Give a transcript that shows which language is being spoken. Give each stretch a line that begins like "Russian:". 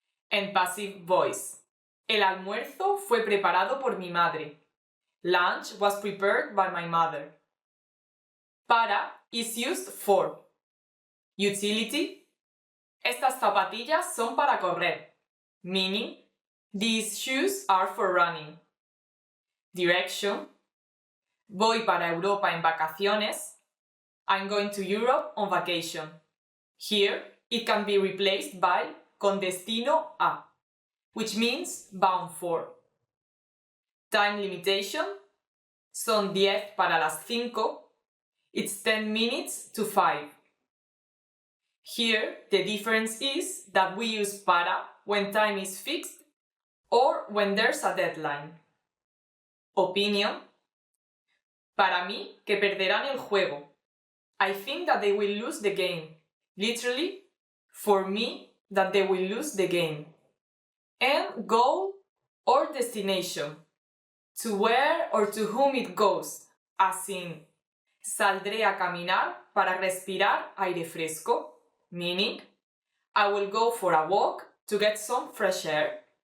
English: And passive voice,
Spanish: el almuerzo fue preparado por mi madre.
English: Lunch was prepared by my mother. Para is used for. Utility,
Spanish: estas zapatillas son para correr,
English: meaning these shoes are for running.
Spanish: Direction, voy para Europa en vacaciones.
English: I'm going to Europe on vacation. Here, it can be replaced by
Spanish: con destino a,
English: which means bound for. Time limitation,
Spanish: son 10 para las 5.
English: It's 10 minutes to 5. Here, the difference is that we use para when time is fixed or when there's a deadline.
Spanish: Opinion, para mí que perderán el juego.
English: I think that they will lose the game. Literally, for me, that they will lose the game. And goal or destination, to where or to whom it goes, as in,
Spanish: saldré a caminar para respirar aire fresco,
English: meaning, I will go for a walk to get some fresh air.